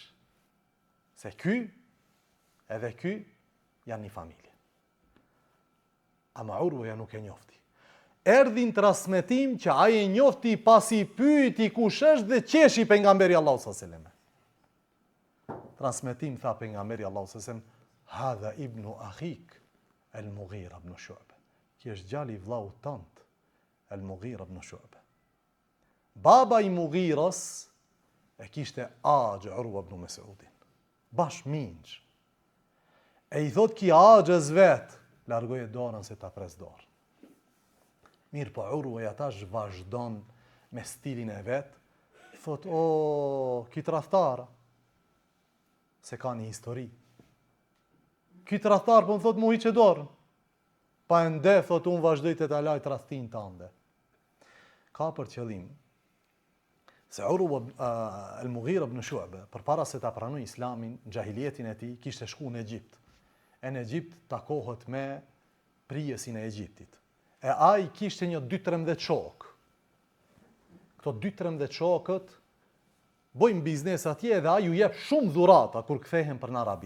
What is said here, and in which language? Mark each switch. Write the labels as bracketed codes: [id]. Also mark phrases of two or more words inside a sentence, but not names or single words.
[sq] Se ky edhe ky janë një familje. Ama Urwa nuk e njofti. Erdhi në transmetim që ai e njofti pasi pyeti kush është dhe qeshi pejgamberi Allahu [ar] صلى الله عليه وسلم. [sq] Transmetim tha pejgamberi Allahu [ar] صلى الله عليه وسلم, هذا ابن أخيك المغيرة بن شعبة. [sq] Ki është djali i vllaut tant, al-Mughira ibn Shu'ba. Baba i Mughiras e kishte agj Urwa ibn Mas'udin. Bash minç. E i thot ki agjës vet, largoje dorën se ta pres dorë. Mirë, po Urwa ja tash vazhdon me stilin e vet, thot, o, ki tradhtara, se ka një histori. Ki tradhtar po më thot mu hiqe dorën. Pa ende, thot, unë vazhdoj të ta laj tradhtin tande. Ka për qëllim se Urwa al-Mughira ibn Shu'ba, përpara se ta pranoj islamin, në gjahiljetin e tij, kishte shku në Egjipt. E në Egjipt takohet me prijesin e Egjiptit. E ai kishte një 2-13 shokë. Këto 2-13 shokët bojnë biznes atje dhe ai ju jep shumë dhurata kur kthehen për në Arabi.